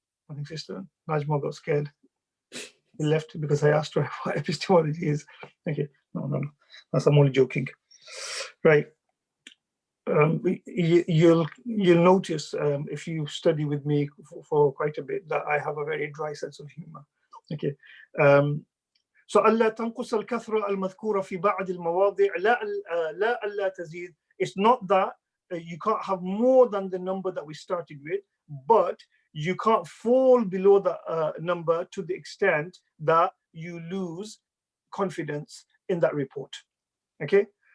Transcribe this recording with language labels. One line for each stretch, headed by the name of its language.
English: I think Sister Najma got scared. He left because I asked her what epistemology is. Okay, no. That's, I'm only joking. Right. You'll notice if you study with me for quite a bit that I have a very dry sense of humor. Okay.
Arabic: So ألا تنقص الكثرة المذكورة في بعض المواضع لا ألا تزيد.
English: It's not that you can't have more than the number that we started with, but you can't fall below the number to the extent that you lose confidence in that report. Okay.